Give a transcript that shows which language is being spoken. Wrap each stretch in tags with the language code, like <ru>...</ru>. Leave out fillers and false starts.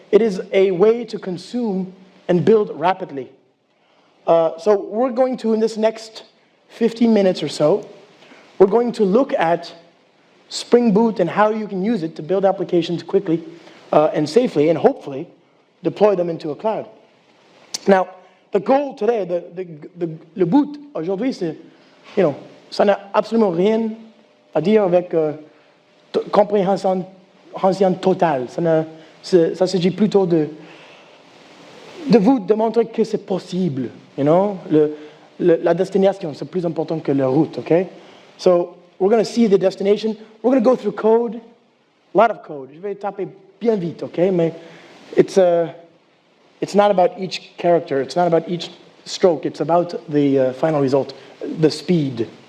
<en>It is a way to consume and build rapidly. So we're going to, in this next 15 minutes or so, we're going to look at Spring Boot and how you can use it to build applications quickly and safely, and hopefully deploy them into a cloud.</en> <fr>Now, the goal today, le boot aujourd'hui, c'est, ça n'a absolument rien à dire avec compréhension totale. Ça Ça s'agit plutôt de vous démontrer que c'est possible, you know? La destination, c'est plus important que la route, okay?</fr> <en>So, we're going to see the destination. We're going to go through code, a lot of code. Je vais taper bien vite, okay? Mais it's not about each character. It's not about each stroke. It's about the final result, the speed.</en>